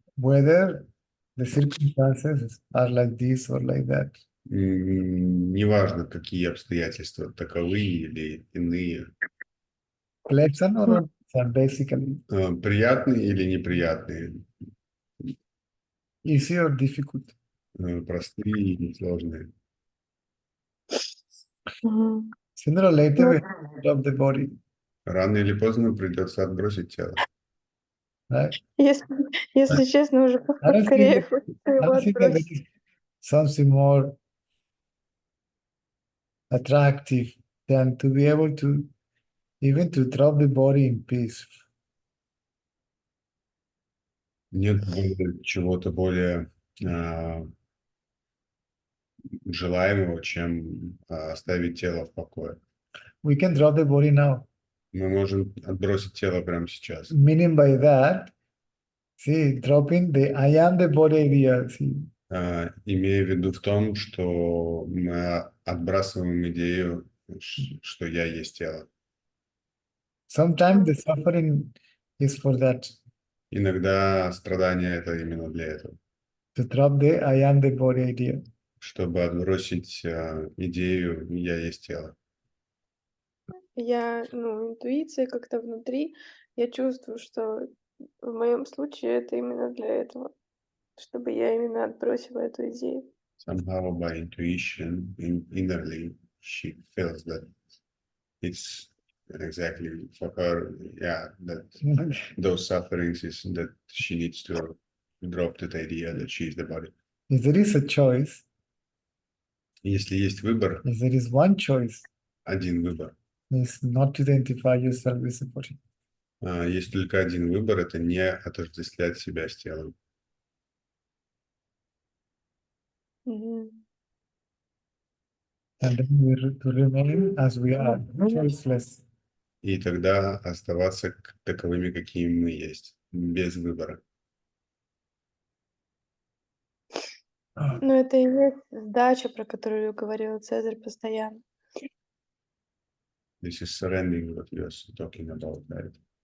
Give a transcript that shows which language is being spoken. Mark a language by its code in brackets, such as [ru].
[en] Whether the circumstances are like this or like that. [ru] Неважно, какие обстоятельства, таковы или иные, [en] Pleasant or unpleasant, basically. [ru] приятные или неприятные, [en] Easy or difficult. [ru] простые или сложные. Мгм. [en] Sooner or later, Ну, we have to drop the body, [ru] Рано или поздно придется отбросить тело. [en] right? [ru] Если честно, уже [en] I don't [ru] скорее [en] think [ru] хочется его [en] that there [ru] отбросить. [en] is something more attractive than to be able to even to drop the body in peace. [ru] Нет чего-то более желаемого, чем оставить тело в покое. [en] We can drop the body now. [ru] Мы можем отбросить тело прямо сейчас. [en] Meaning by that, see, dropping the I am the body idea. See, [ru] Имея в виду в том, что мы отбрасываем идею, что я есть тело. [en] sometimes the suffering is for that, [ru] Иногда страдание это именно для этого, [en] to drop the I am the body idea. [ru] чтобы отбросить идею «я есть тело». Интуиция как-то внутри, я чувствую, что в моем случае это именно для этого, чтобы я именно отбросила эту идею. [en] Somehow by intuition, innerly, she feels that it's exactly for her, yeah, that those sufferings is that she needs to drop that idea that she is the body. If there is a choice, [ru] Если есть выбор, [en] if there is one choice, [ru] один выбор. [en] is not to identify yourself with the body. [ru] Есть только один выбор, это не отождествлять себя с телом. Мгм. [en] And then to remain as we are, choiceless. [ru] И тогда оставаться таковыми, какими мы есть, без выбора. Ну, это и есть сдача, про которую говорил Цезарь постоянно. [en] This is surrendering what you're talking about, right?